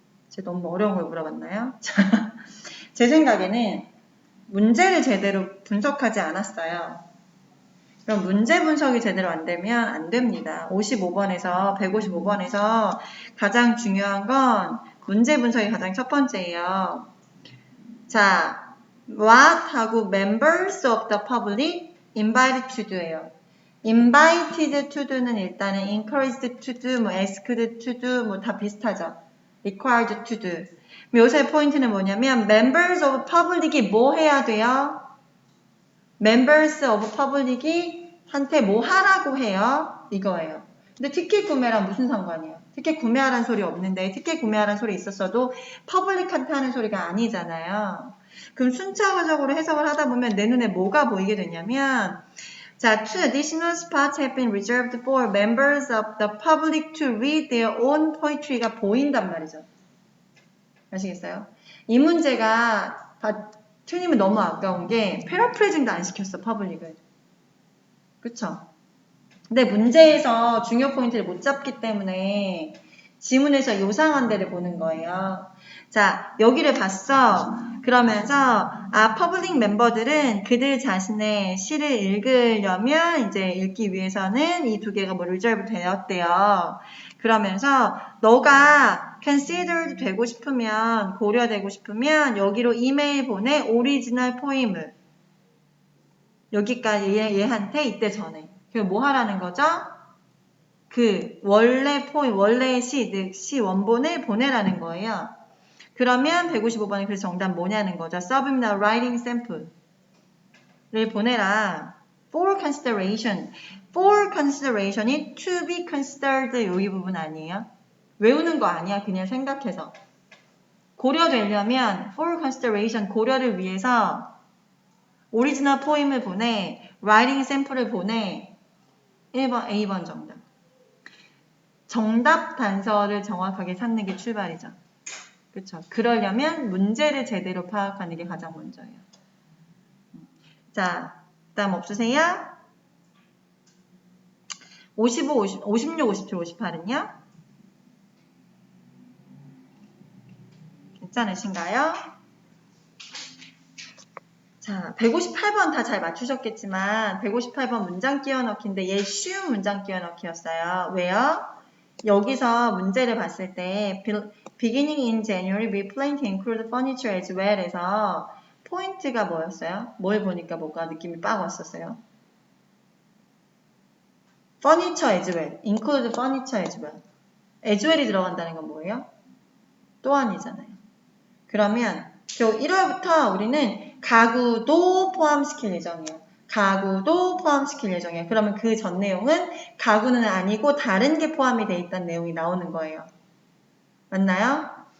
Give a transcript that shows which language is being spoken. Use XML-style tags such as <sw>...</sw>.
<ko>제가 너무 어려운 걸 물어봤나요? 제 생각에는 문제를 제대로 분석하지 않았어요. 그럼 문제 분석이 제대로 안 되면 안 됩니다. 55번에서 155번에서 가장 중요한 건 문제 분석이 가장 첫 번째예요.</ko> <en>자, what</en> <ko>하고</ko> <en>members of the public invited to do예요. invited to do는</en> <ko>일단은</ko> <en>encouraged to do, 뭐 asked to do, 뭐</en> <ko>다 비슷하죠.</ko> <en>required to do.</en> <ko>요새 포인트는 뭐냐면</ko> <en>members of public</en> <ko>이 뭐 해야 돼요?</ko> <en>members of public</en> <ko>이 한테 뭐 하라고 해요? 이거예요. 근데 티켓 구매랑 무슨 상관이에요? 티켓 구매하라는 소리 없는데 티켓 구매하라는 소리 있었어도 퍼블릭한테 하는 소리가 아니잖아요. 그럼 순차적으로 해석을 하다 보면 내 눈에 뭐가 보이게 되냐면 자,</ko> <en>two additional spots have been reserved for members of the public to read their own poetry가</en> <ko>보인단 말이죠. 아시겠어요? 이 문제가 틀리면 너무 아까운 게 패러프레이징도 안 시켰어, 퍼블릭을. 그쵸? 근데 문제에서 중요 포인트를 못 잡기 때문에 지문에서 요상한 데를 보는 거예요. 자, 여기를 봤어. 그러면서 퍼블릭 멤버들은 그들 자신의 시를 읽으려면 이제 읽기 위해서는 이 두 개가 뭐 리저브 되었대요. 그러면서 너가</ko> <en>considered</en> <ko>되고 싶으면 고려되고 싶으면 여기로 이메일 보내 오리지널 포임을 여기까지 얘한테 이때 전해. 그럼 뭐 하라는 거죠? 그 원래의 시 원본을 보내라는 거예요. 그러면 155번에 그래서 정답 뭐냐는 거죠.</ko> <en>Subliminal Writing Sample를</en> <ko>보내라.</ko> <en>For consideration. For consideration이 to be considered</en> <ko>이 부분 아니에요? 외우는 거 아니야. 그냥 생각해서. 고려되려면</ko> <en>for consideration</en> <ko>고려를 위해서 오리지널 포임을 보내.</ko> <en>writing sample</en> <ko>을 보내. 1번 A번 정답. 정답 단서를 정확하게 찾는 게 출발이죠. 그렇죠. 그러려면 문제를 제대로 파악하는 게 가장 먼저예요. 자, 다음 없으세요? 55, 56, 57, 58은요? 괜찮으신가요? 자, 158번 다 잘 맞추셨겠지만 158번 문장 끼워넣기인데 얘 쉬운 문장 끼워넣기였어요. 왜요? 여기서 문제를 봤을 때</ko> <en>beginning in January we plan to include furniture as well</en> <ko>해서 포인트가 뭐였어요? 뭘 보니까 뭐가 느낌이 빡 왔었어요?</ko> <en>furniture as well, include furniture as well.</en> <ko>as well이 들어간다는 건 뭐예요? 또한이잖아요. 그러면 1월부터 우리는 가구도 포함시킬 예정이에요. 가구도 포함시킬 예정이에요. 그러면 그 전 내용은 가구는 아니고 다른 게 포함이 돼 있다는 내용이 나오는 거예요. 맞나요?</ko>